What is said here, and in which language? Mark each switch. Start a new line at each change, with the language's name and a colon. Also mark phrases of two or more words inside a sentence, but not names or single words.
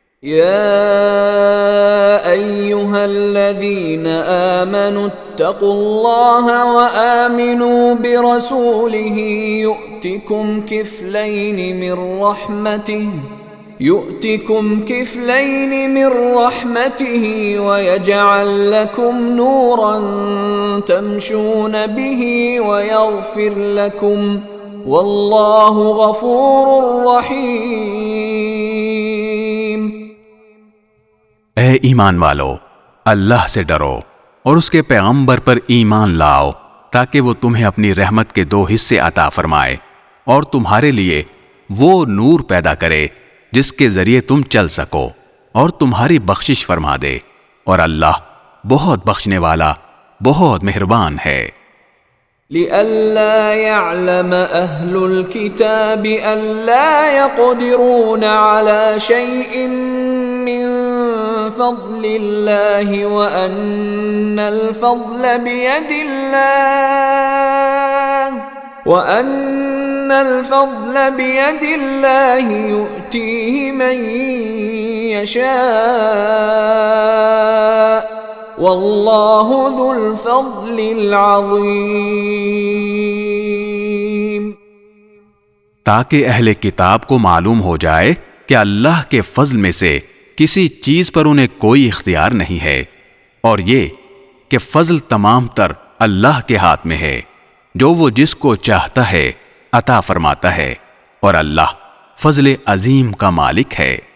Arabic: يا أيها الذين آمنوا اتقوا الله وآمنوا برسوله يؤتكم كفلين من رحمته ويجعل لكم نورا تمشون به ويغفر لكم والله غفور رحيم.
Urdu: اے ایمان والو، اللہ سے ڈرو اور اس کے پیغمبر پر ایمان لاؤ تاکہ وہ تمہیں اپنی رحمت کے 2 حصے عطا فرمائے اور تمہارے لیے وہ نور پیدا کرے جس کے ذریعے تم چل سکو اور تمہاری بخشش فرما دے، اور اللہ بہت بخشنے والا بہت مہربان ہے.
Arabic: لئلا يعلم أهل الكتاب ألا يقدرون على شيء من فضل الله وأن الفضل بيد الله يؤتيه من يشاء والله ذو الفضل العظيم.
Urdu: تاکہ اہل کتاب کو معلوم ہو جائے کہ اللہ کے فضل میں سے کسی چیز پر انہیں کوئی اختیار نہیں ہے، اور یہ کہ فضل تمام تر اللہ کے ہاتھ میں ہے، جو وہ جس کو چاہتا ہے عطا فرماتا ہے، اور اللہ فضل عظیم کا مالک ہے.